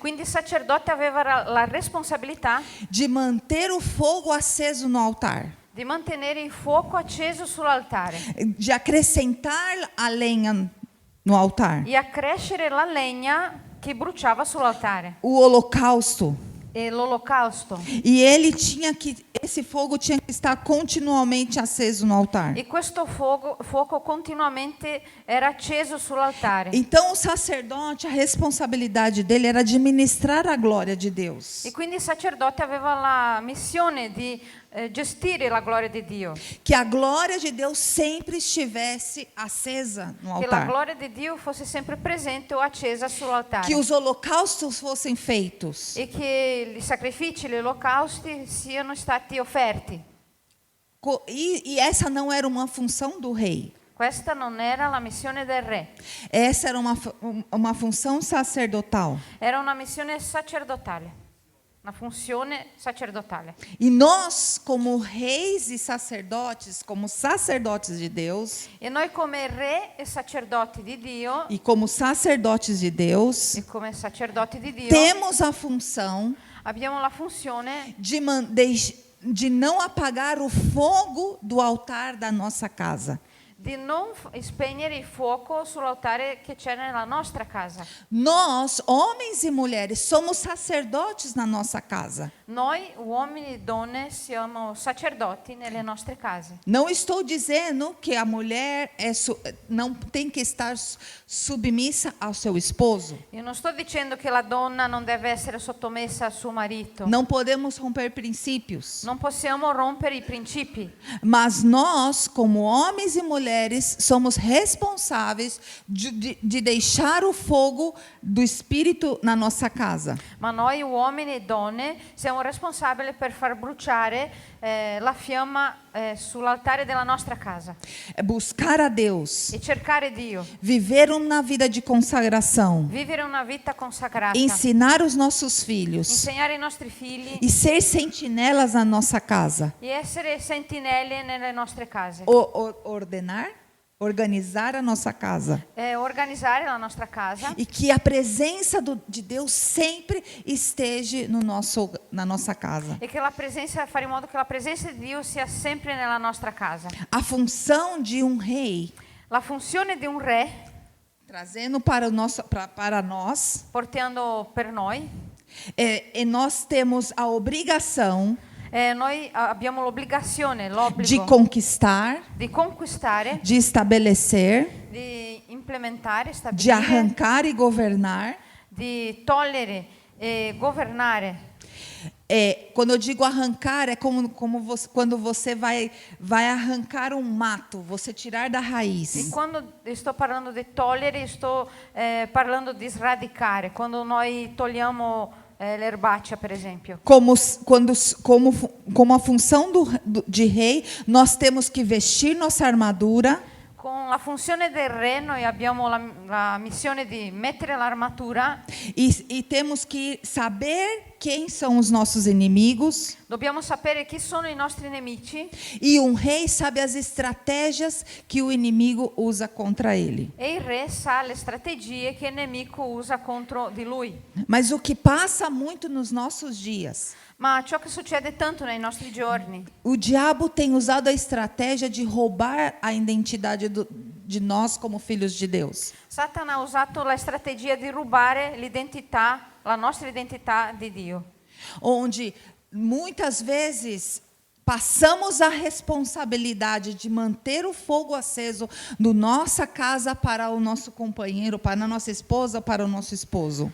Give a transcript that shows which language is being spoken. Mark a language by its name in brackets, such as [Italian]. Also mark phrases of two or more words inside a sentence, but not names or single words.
[Italian] Quindi il sacerdote aveva la responsabilità [Portuguese] de manter o fogo aceso no altar. [Italian] di mantenere il fuoco acceso sull'altare [Portuguese] de acrescentar a lenha no altar. [Italian] e accrescere la legna che bruciava sull'altare [Portuguese] O holocausto. [Italian] e l'olocausto. [Portuguese] E esse fogo tinha que estar continuamente aceso no altar. [Italian] E questo fuoco continuamente era acceso sull'altare. [Portuguese] Então o sacerdote, a responsabilidade dele era administrar a glória de Deus. [Italian] E quindi il sacerdote aveva la missione di gestire la gloria di Dio. [Portuguese] Que a glória de Deus sempre estivesse acesa no [Italian] Che la [Portuguese] altar. [Italian] gloria di Dio fosse sempre presente o accesa sull'altare. [Portuguese] Que os holocaustos fossem feitos. [Italian] E che i sacrifici, gli olocausti siano stati offerti. [Portuguese] E essa não era uma função do rei. [Italian] Questa non era la missione del re, [Portuguese] Essa era uma função sacerdotal. [Italian] era una missione sacerdotale. Una funzione sacerdotale. [Portuguese] E nós, como reis e sacerdotes, como sacerdotes de Deus, [Italian] E noi come re e sacerdoti di Dio, [Portuguese] e como sacerdotes de Deus, [Italian] e come sacerdoti di Dio, [Portuguese] temos a função [Italian] abbiamo la funzione [Portuguese] de não apagar o fogo do altar da nossa casa. [Italian] di non spegnere il fuoco sull'altare che c'è nella nostra casa. [Portuguese] Nós, homens e mulheres, somos sacerdotes na nossa casa. [Italian] Noi, uomini e donne, siamo sacerdoti nelle nostre case. [Portuguese] Não estou dizendo que a mulher não tem que estar submissa ao seu esposo. [Italian] Io non sto dicendo che la donna non deve essere sottomessa al suo marito. [Portuguese] Não podemos romper princípios. [Italian] Non possiamo rompere i principi. [Portuguese] Mas nós, como homens e mulheres, somos responsáveis de deixar o fogo do Espírito na nossa casa. [Italian] Ma noi uomini e donne siamo responsabili per far bruciare la fiamma sull'altare della nostra casa. [Portuguese] É buscar a Deus, [Italian] E cercare Dio. [Portuguese] viver uma vida de consagração, [Italian] Vivere una vita consacrata. [Portuguese] ensinar os nossos filhos [Italian] Insegnare ai nostri figli [Portuguese] e ser sentinelas na nossa casa. [Italian] e essere sentinelle nelle nostre case. [Portuguese] Organizar a nossa casa. [Italian] Organizzare la nostra casa. [Portuguese] E que a presença de Deus sempre esteja na nossa casa. [Italian] E che fare in modo che la presenza di Dio sia sempre nella nostra casa. [Portuguese] A função de um rei, [Italian] La funzione di un re, [Portuguese] trazendo para nós, [Italian] portando per noi, [Portuguese] e nós temos a obrigação [Italian] noi abbiamo l'obbligazione, [Portuguese] de [Italian] l'obbligo [Portuguese] conquistar, [Italian] di conquistare, [Portuguese] de estabelecer, [Italian] di implementare, [Portuguese] de [Italian] stabilire, [Portuguese] arrancar e governar. [Italian] di togliere e governare. [Portuguese] Quando eu digo arrancar, é quando você vai arrancar um mato, você tirar da [Italian] E [Portuguese] raiz. [Italian] quando sto parlando di togliere, sto parlando di sradicare, quando noi togliamo l'erbaccia, per esempio. [Portuguese] Como a função de rei, nós temos que vestir nossa armadura, [Italian] Con la funzione del re noi abbiamo la missione di mettere l'armatura, [Portuguese] e temos que saber quem são os nossos inimigos. [Italian] dobbiamo sapere chi sono i nostri nemici [Portuguese] E um rei sabe as estratégias que o inimigo usa contra ele. [Italian] e il re sa le strategie che il nemico usa contro di lui. [Portuguese] Mas o que passa muito nos nossos dias, [Italian] Ma ciò che succede tanto nei nostri giorni, [Portuguese] o diabo tem usado a estratégia de roubar a identidade de nós como filhos de Deus. [Italian] Satana ha usato la strategia di rubare l'identità, la nostra identità di Dio. [Portuguese] Onde muitas vezes passamos a responsabilidade de manter o fogo aceso na nossa casa para o nosso companheiro, para a nossa esposa, para o nosso esposo.